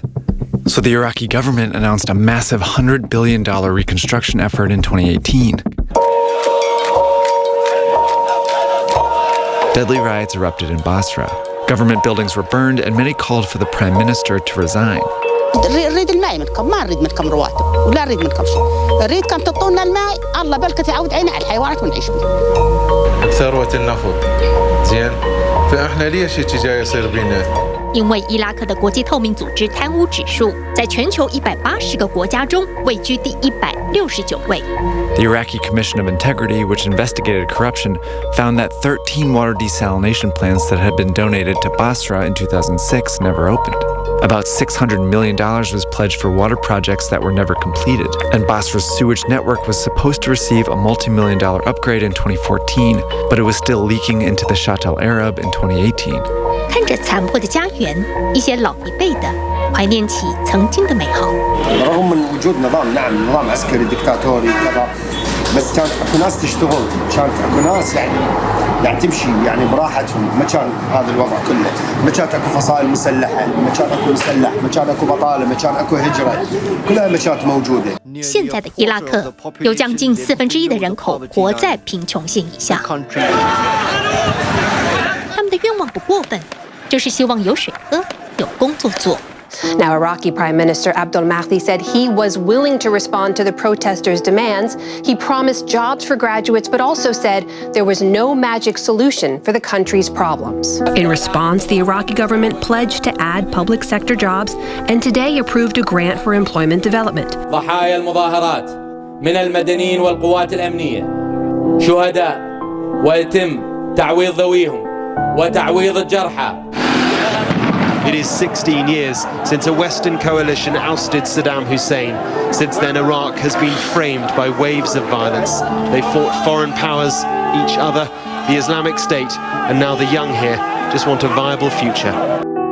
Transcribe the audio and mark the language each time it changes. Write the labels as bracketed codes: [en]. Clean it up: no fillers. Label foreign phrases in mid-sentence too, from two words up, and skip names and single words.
[en] So the Iraqi government announced a massive $100 billion reconstruction effort in 2018. Deadly riots erupted in Basra. Government buildings were burned, and many called for the prime minister to resign. [ar] نريد الماء منكم، ما نريد منكم رواتب ولا نريد منكم شيء، نريدكم تعطونا الماء، الله بلكة تعود عينا على الحيوانات ونعيش منها. ثروة النفط، زين، فإحنا ليش هيك جاي يصير بينا؟ [zh] 因为伊拉克的国际透明组织贪污指数在全球180个国家中位居第169位。 [en] The Iraqi Commission of Integrity, which investigated corruption, found that 13 water desalination plants that had been donated to Basra in 2006 never opened. About $600 million was pledged for water projects that were never completed, and Basra's sewage network was supposed to receive a multi-million-dollar upgrade in 2014, but it was still leaking into the Shatt al-Arab in 2018. [zh] 看着残破的家园，一些老一辈的怀念起曾经的美好。 [ar] رغم من وجود نظام نظام عسكري دكتاتوري كذا بس كانت اكو ناس تشتغل كانت اكو ناس يعني تمشي يعني براحتهم ما كان هذا الوضع كله ما كانت اكو فصائل مسلحه ما كان اكو مسلح ما كان اكو بطاله ما كان اكو هجره كلها ما كانت موجوده [zh] 现在的伊拉克有将近1/4的人口活在贫穷线以下，他们的愿望不过分，就是希望有水喝，有工作做。 [en] Now, Iraqi Prime Minister Abdul Mahdi said he was willing to respond to the protesters' demands. He promised jobs for graduates, but also said there was no magic solution for the country's problems. In response, the Iraqi government pledged to add public sector jobs and today approved a grant for employment development. [ar] ضحايا المظاهرات من المدنيين والقوات الأمنية شهداء ويتم تعويض ذويهم وتعويض الجرحى. [en] It is 16 years since a Western coalition ousted Saddam Hussein. Since then, Iraq has been framed by waves of violence. They fought foreign powers, each other, the Islamic State, and now the young here just want a viable future.